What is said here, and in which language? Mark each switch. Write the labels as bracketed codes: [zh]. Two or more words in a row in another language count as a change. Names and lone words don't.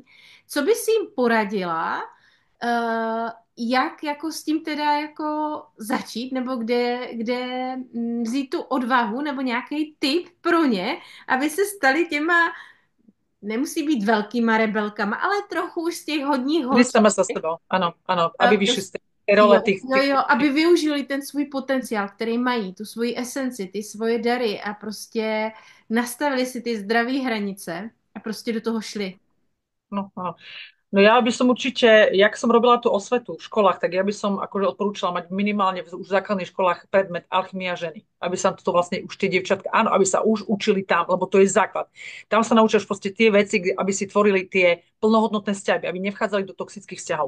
[cs] Co bys jim poradila, jak jako s tím teda jako začít, nebo kde vzít tu odvahu, nebo nějaký tip pro ně, aby se stali těma, nemusí být velkýma rebelkama, ale trochu už z těch hodních [sk] Vždy [cs] holčiček, [sk] sama sa s tebou. Áno, áno. Aby vyšli z tej role [cs] jo, [sk] tých, [cs] jo, jo, aby využili ten svůj potenciál, který mají, tu svoji esenci, ty svoje dary a prostě nastavili si ty zdravé hranice a prostě do toho šli. [sk] no, áno. No ja by som určite, jak som robila tú osvetu v školách, tak ja by som akože odporúčala mať minimálne už v základných školách predmet alchymia ženy. Aby sa to vlastne už tie dievčatka, áno, aby sa už učili tam, lebo to je základ. Tam sa naučíš proste tie veci, aby si tvorili tie plnohodnotné vzťahy, aby nevchádzali do toxických vzťahov.